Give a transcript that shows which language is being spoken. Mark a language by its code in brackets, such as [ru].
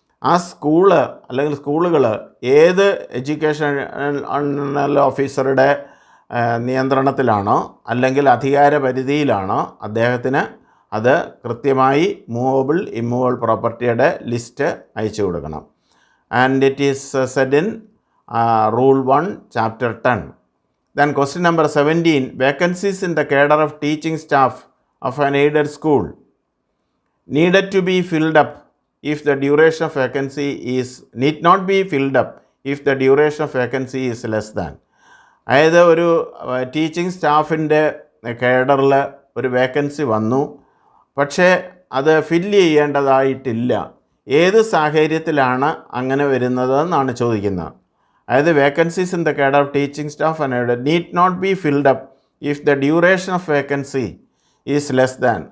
[ml] ആ സ്കൂള് അല്ലെങ്കിൽ സ്കൂളുകൾ ഏത് എഡ്യൂക്കേഷണൽ ഓഫീസറുടെ നിയന്ത്രണത്തിലാണോ അല്ലെങ്കിൽ അധികാര പരിധിയിലാണോ അദ്ദേഹത്തിന് അത് കൃത്യമായി മൂവബിൾ ഇമ്മൂവബിൾ പ്രോപ്പർട്ടിയുടെ ലിസ്റ്റ് അയച്ചു കൊടുക്കണം. [en] And it is said in rule 1 chapter 10. Then question number 17, vacancies in the cadre of teaching staff of an aided school needed to be filled up if the duration of vacancy need not be filled up if the duration of vacancy is less than. [ml] അതായത് ഒരു teaching സ്റ്റാഫിൻ്റെ കേഡറിൽ ഒരു vacancy വന്നു, പക്ഷേ അത് fill ചെയ്യേണ്ടതായിട്ടില്ല. ഏത് സാഹചര്യത്തിലാണ് അങ്ങനെ വരുന്നതെന്നാണ് ചോദിക്കുന്നത്. [en] അതായത് vacancies in the cadre of teaching staff and need not be filled up if the duration of vacancy is less than.